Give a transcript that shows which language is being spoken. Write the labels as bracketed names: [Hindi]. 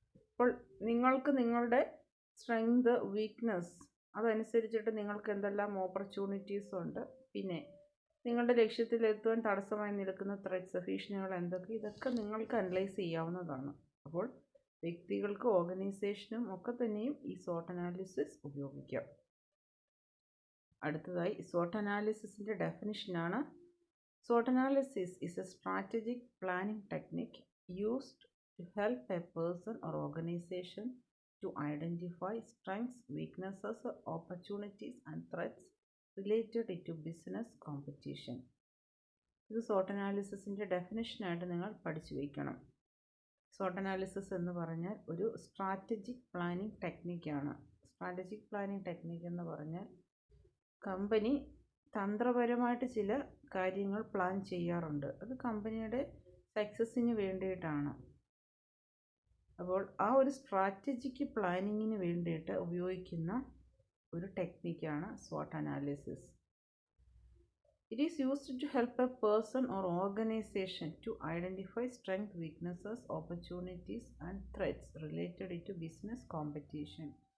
[Malayalam] അപ്പോൾ നിങ്ങൾക്ക് നിങ്ങളുടെ സ്ട്രെങ്ത് വീക്ക്നെസ് അതനുസരിച്ചിട്ട് നിങ്ങൾക്ക് എന്തെല്ലാം ഓപ്പർച്യൂണിറ്റീസ് ഉണ്ട്, പിന്നെ നിങ്ങളുടെ ലക്ഷ്യത്തിലെത്തുവാൻ തടസ്സമായി നിൽക്കുന്ന ത്രെറ്റ്സ്, ഭീഷണികൾ എന്തൊക്കെ, ഇതൊക്കെ നിങ്ങൾക്ക് അനലൈസ് ചെയ്യാവുന്നതാണ്. അപ്പോൾ വ്യക്തികൾക്കും ഓർഗനൈസേഷനും ഒക്കെ തന്നെയും ഈ SWOT അനാലിസിസ് ഉപയോഗിക്കാം. അടുത്തതായി SWOT അനാലിസിസിൻ്റെ ഡെഫിനിഷനാണ്. [English] SWOT analysis is a strategic planning technique used to help a person or organization to identify strengths, weaknesses, opportunities and threats related to business competition. [Malayalam] ഇത് SWOT അനാലിസിസിൻ്റെ ഡെഫിനിഷനായിട്ട് നിങ്ങൾ പഠിച്ചു വയ്ക്കണം. SWOT അനാലിസിസ് എന്ന് പറഞ്ഞാൽ ഒരു strategic planning ടെക്നിക്കാണ്. Strategic planning technique എന്ന് പറഞ്ഞാൽ company തന്ത്രപരമായിട്ട് ചില കാര്യങ്ങൾ പ്ലാൻ ചെയ്യാറുണ്ട്, അത് കമ്പനിയുടെ സക്സസ്സിന് വേണ്ടിയിട്ടാണ്. അപ്പോൾ ആ ഒരു സ്ട്രാറ്റജിക്ക് പ്ലാനിങ്ങിന് വേണ്ടിയിട്ട് ഉപയോഗിക്കുന്ന ഒരു ടെക്നിക്കാണ് SWOT analysis. [English] It is used to help a person or organization to identify strengths, weaknesses, opportunities, and threats related to business competition.